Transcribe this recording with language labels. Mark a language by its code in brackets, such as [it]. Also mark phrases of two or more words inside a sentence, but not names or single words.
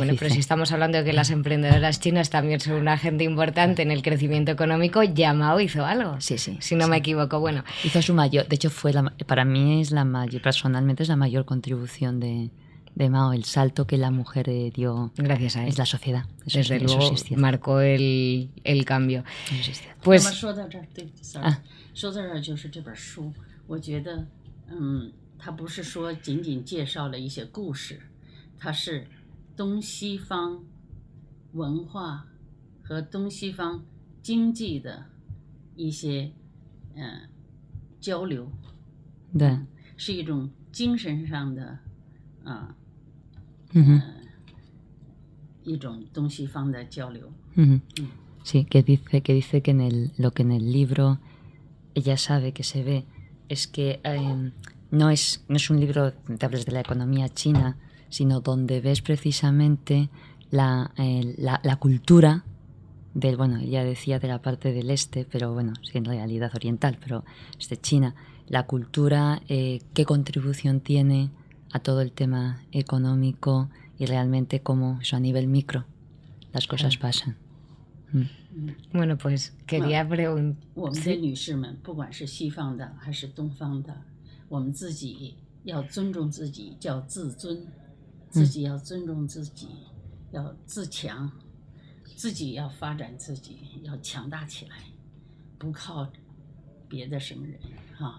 [es] Bueno, pero si estamos hablando de que las emprendedoras chinas también son un agente importante en el crecimiento económico, ya Mao hizo algo. Sí. Si no me equivoco, bueno. Hizo su mayor, de hecho para mí es la mayor, personalmente es la mayor contribución de Mao, el salto que la mujer dio. Gracias a él. Es la sociedad. Desde luego marcó el cambio. [zh] Pues 说到这儿，对，说到这儿就是这本书，我觉得。它不是说仅仅介绍了一些故事，它是东西方文化和东西方经济的一些交流，对，是一种精神上的一种东西方的交流。 [es] Sí, que dice que lo que en el libro ella sabe que se ve es que no es un libro donde hables de la economía china, sino donde ves precisamente la cultura del, bueno, ella decía de la parte del este, pero bueno, sí, en realidad oriental, pero es de China, la cultura, qué contribución tiene a todo el tema económico y realmente cómo eso a nivel micro las cosas pasan. Bueno, pues quería preguntar. [zh] 我们的女士们，不管是西方的还是东方的，我们自己要尊重自己，叫自尊，自己要尊重自己，要自强，自己要发展自己，要强大起来，不靠别的什么人哈。